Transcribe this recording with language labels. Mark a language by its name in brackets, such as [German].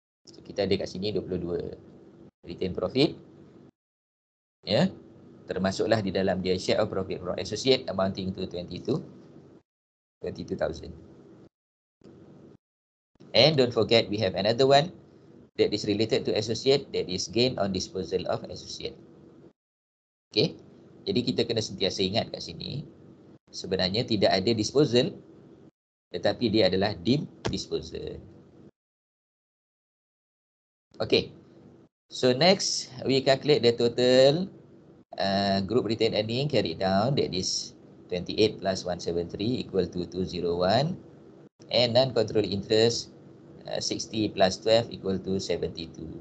[Malay] So, kita ada kat sini 22 retained profit. Ya, termasuklah di dalam dia [English] share of profit from associate amounting to 22,000. And don't forget, we have another one that is related to associate, that is gain on disposal of associate. [Malay] Okay, jadi kita kena sentiasa ingat kat sini, sebenarnya tidak ada disposal, tetapi dia adalah deemed disposal. [English] Okay, so next we calculate the total group retained earning carried down, that is 28 plus 173 equal to 201, and non-controlling interest 60 plus 12 equal to 72.